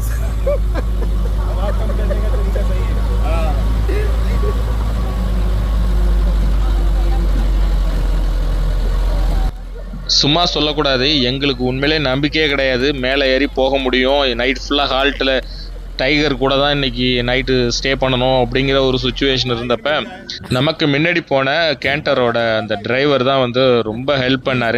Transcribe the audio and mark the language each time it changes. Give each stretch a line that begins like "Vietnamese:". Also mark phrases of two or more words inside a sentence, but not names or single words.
Hindi: आवाज कम करने का तरीका सही है हाँ
Tamil: சும்மா சொல்லக்கூடாது, எங்களுக்கு உண்மையிலே நம்பிக்கையே கிடையாது மேலே ஏறி போக முடியும். நைட் ஃபுல்லாக ஹால்ட்டில் டைகர் கூட தான் இன்றைக்கி நைட்டு ஸ்டே பண்ணணும் அப்படிங்கிற ஒரு சுச்சுவேஷன் இருந்தப்ப நமக்கு முன்னாடி போன கேண்டரோட அந்த டிரைவர் தான் வந்து ரொம்ப ஹெல்ப் பண்ணார்.